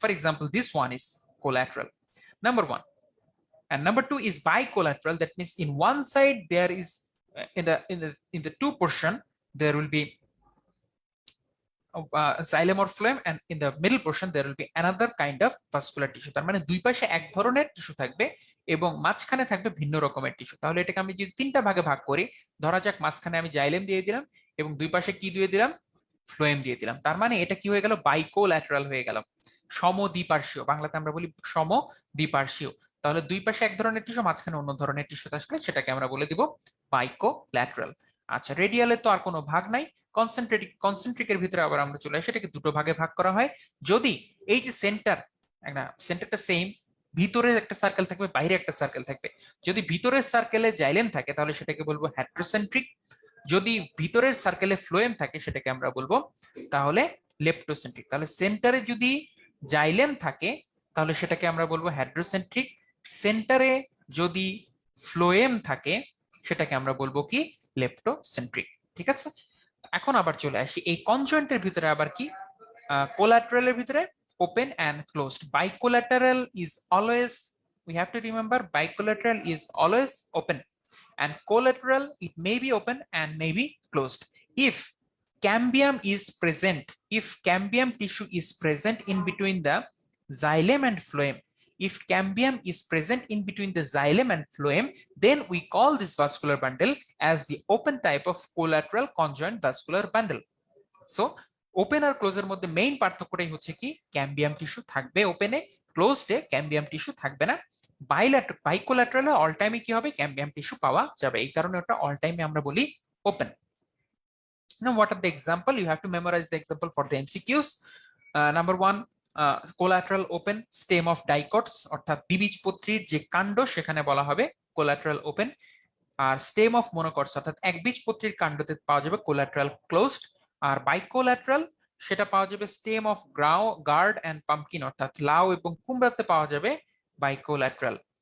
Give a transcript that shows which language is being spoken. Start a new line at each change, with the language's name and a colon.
English: For example, this one is collateral, number one. And number two is bicollateral. That means in one side there is in the two portion there will be xylem or phloem, and in the middle portion there will be another kind of vascular tissue.
Bangla: তার মানে দুই পাশে এক ধরনের tissue থাকবে এবং মাঝখানে থাকবে ভিন্ন রকমের টিস্যু। তাহলে এটাকে আমি যদি তিনটা ভাগে ভাগ করি, ধরা যাক মাঝখানে আমি xylem দিয়ে দিলাম এবং দুই পাশে কি দিয়ে দিলাম, phloem দিয়ে দিলাম। তার মানে এটা কি হয়ে গেল, বাইকোল্যাটারাল হয়ে গেল, সমদ্বিপার্শ্বীয়। বাংলাতে আমরা বলি সমদ্বিপার্শ্বীয়। তাহলে দুই পাশে এক ধরনের টিস্যু, মাঝখানে অন্য ধরনের টিস্যু থাকলে সেটাকে আমরা বলে দিব বাইকোল্যাটারাল। আচ্ছা, রেডিয়ালে তো আর কোনো ভাগ নাই। কনসেন্ট্রিকের ভিতরে আবার আমরা চলে আসি, এটাকে দুটো ভাগে ভাগ করা হয়। যদি এই যে সেন্টারটা সেম, ভিতরের একটা সার্কেল থাকবে, বাইরে একটা সার্কেল থাকবে। যদি ভিতরের সার্কেলে জাইলেম থাকে তাহলে সেটাকে বলবো হেট্রোসেন্ট্রিক। যদি ভিতরের সার্কেলে ফ্লোয়েম থাকে সেটাকে আমরা বলবো তাহলে লেপ্টোসেন্ট্রিক। তাহলে সেন্টারে যদি জাইলেম থাকে তাহলে সেটাকে আমরা বলবো হেট্রোসেন্ট্রিক। সেন্টারে যদি ফ্লোয়েম থাকে সেটাকে আমরা বলবো কি, লেপ্টোসেন্ট্রিক। ঠিক আছে, এখন আবার চলে আসি এই কনজয়েন্টের ভিতরে আবার কি, কোলাট্রালের ভিতরে
English: open and closed. Bicollateral is always, we have to remember, bicollateral is always open, and collateral, it may be open and may be closed. If cambium is present, if cambium tissue is present in between the xylem and phloem, if cambium is present in between the xylem and phloem, then we call this vascular bundle as the open type of collateral conjoined vascular bundle.
Bangla: So open আর ক্লোজের মধ্যে main পার্থক্যটাই হচ্ছে কি, ক্যাম্বিয়াম tissue থাকবে ওপেনে, ক্লোজডে ক্যাম্বিয়াম tissue থাকবে না। বাইকোলাটারালে all টাইমে কি হবে, ক্যাম্বিয়াম টিস্যু পাওয়া যাবে, এই কারণে ওটা অল টাইমে আমরা বলি open.
English: Now what are the example? You have to memorize the example for the MCQs. Number 1, collateral open stem of dicots,
Bangla: অর্থাৎ দ্বিবীজপত্রীর যে কাণ্ড সেখানে বলা হবে collateral open, আর stem of monocots অর্থাৎ একবীজপত্রীর কাণ্ডতে পাওয়া যাবে collateral closed, আর বাইকোলাটারাল সেটা পাওয়া যাবে
English: stem of gourd and pumpkin
Bangla: অর্থাৎ লাউ এবং কুমড়াতে পাওয়া যাবে বাইকোলাটারাল।